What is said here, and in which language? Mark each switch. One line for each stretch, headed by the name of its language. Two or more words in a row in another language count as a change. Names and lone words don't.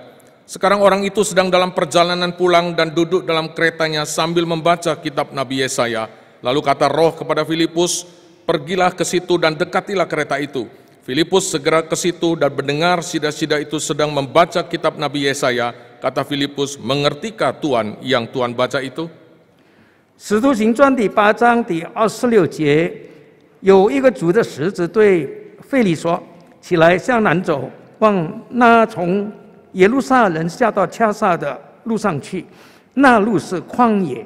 Indonesian: Sekarang orang itu sedang dalam perjalanan pulang dan duduk dalam keretanya sambil membaca kitab Nabi Yesaya. Lalu kata Roh kepada Filipus, pergilah ke situ dan dekatilah kereta itu. Filipus segera ke situ dan mendengar sida-sida itu sedang membaca kitab Nabi Yesaya. Kata Filipus, mengertikah Tuhan yang Tuhan baca itu?
Chinese: 使徒行传第8章第26节，有一个主的使者对腓利说：“起来，向南走，往那从耶路撒冷下到恰撒的路上去，那路是旷野。”